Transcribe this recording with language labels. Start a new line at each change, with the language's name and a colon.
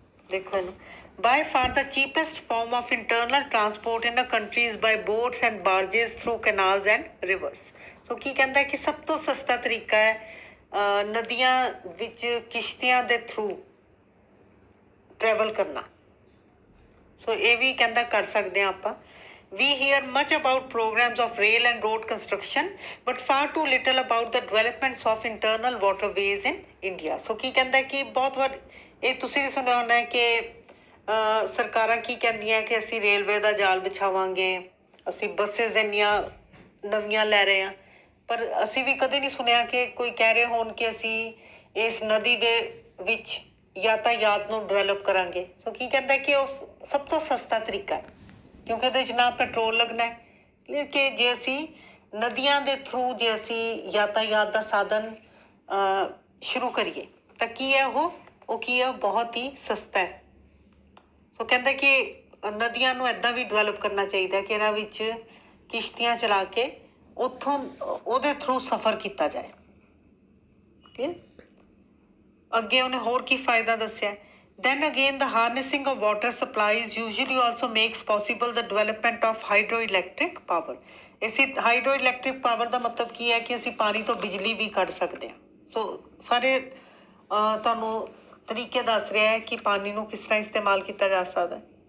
Punjabi: ਦੇਖੋ ਇਹਨੂੰ,
English: by far the cheapest form of internal transport in a country is by boats and barges through canals and rivers.
Punjabi: ਸੋ ਕੀ ਕਹਿੰਦਾ ਕਿ ਸਭ ਤੋਂ ਸਸਤਾ ਤਰੀਕਾ ਹੈ ਨਦੀਆਂ ਵਿੱਚ ਕਿਸ਼ਤੀਆਂ ਦੇ ਥਰੂ ਟਰੈਵਲ ਕਰਨਾ। ਸੋ ਇਹ ਵੀ ਕਹਿੰਦਾ ਕਰ ਸਕਦੇ ਹਾਂ ਆਪਾਂ।
English: We hear much about programs of rail and road construction, but far too little about the developments of internal waterways in India.
Punjabi: ਸੋ ਕੀ ਕਹਿੰਦਾ ਕਿ ਬਹੁਤ ਵਾਰ ਇਹ ਤੁਸੀਂ ਵੀ ਸੁਣਿਆ ਹੋਣਾ ਹੈ ਕਿ ਸਰਕਾਰਾਂ ਕੀ ਕਹਿੰਦੀਆਂ ਕਿ ਅਸੀਂ ਰੇਲਵੇ ਦਾ ਜਾਲ ਵਿਛਾਵਾਂਗੇ, ਅਸੀਂ ਬੱਸਿਸ ਇੰਨੀਆਂ ਨਵੀਆਂ ਲੈ ਰਹੇ ਹਾਂ, ਪਰ ਅਸੀਂ ਵੀ ਕਦੇ ਨਹੀਂ ਸੁਣਿਆ ਕਿ ਕੋਈ ਕਹਿ ਰਹੇ ਹੋਣ ਕਿ ਅਸੀਂ ਇਸ ਨਦੀ ਦੇ ਵਿੱਚ ਯਾਤਾਯਾਤ ਨੂੰ ਡਿਵੈਲਪ ਕਰਾਂਗੇ। ਸੋ ਕੀ ਕਹਿੰਦਾ ਕਿ ਉਹ ਸਭ ਤੋਂ ਸਸਤਾ ਤਰੀਕਾ ਹੈ, ਕਿਉਂਕਿ ਉਹਦੇ 'ਚ ਨਾ ਪੈਟਰੋਲ ਲੱਗਣਾ ਹੈ। ਕਿ ਜੇ ਅਸੀਂ ਨਦੀਆਂ ਦੇ ਥਰੂ ਜੇ ਅਸੀਂ ਯਾਤਾਯਾਤ ਦਾ ਸਾਧਨ ਸ਼ੁਰੂ ਕਰੀਏ ਤਾਂ ਕੀ ਹੈ ਉਹ ਕੀ ਹੈ, ਬਹੁਤ ਹੀ ਸਸਤਾ ਹੈ। ਸੋ ਕਹਿੰਦਾ ਕਿ ਨਦੀਆਂ ਨੂੰ ਇੱਦਾਂ ਵੀ ਡਿਵੈਲਪ ਕਰਨਾ ਚਾਹੀਦਾ ਕਿ ਇਹਨਾਂ ਵਿੱਚ ਕਿਸ਼ਤੀਆਂ ਚਲਾ ਕੇ ਉੱਥੋਂ ਉਹਦੇ ਥਰੂ ਸਫ਼ਰ ਕੀਤਾ ਜਾਏ। ਓਕੇ, ਅੱਗੇ ਉਹਨੇ ਹੋਰ ਕੀ ਫਾਇਦਾ ਦੱਸਿਆ?
English: Then again, the harnessing of water supplies usually also makes possible the development of hydroelectric power.
Punjabi: ਇਸੇ ਹਾਈਡਰੋਇਲੈਕਟ੍ਰਿਕ ਪਾਵਰ ਦਾ ਮਤਲਬ ਕੀ ਹੈ ਕਿ ਅਸੀਂ ਪਾਣੀ ਤੋਂ ਬਿਜਲੀ ਵੀ ਕੱਢ ਸਕਦੇ ਹਾਂ। ਸੋ ਸਾਰੇ ਤੁਹਾਨੂੰ ਤਰੀਕੇ ਦੱਸ ਰਿਹਾ ਹੈ ਕਿ ਪਾਣੀ ਨੂੰ ਕਿਸ ਤਰ੍ਹਾਂ ਇਸਤੇਮਾਲ ਕੀਤਾ ਜਾ ਸਕਦਾ।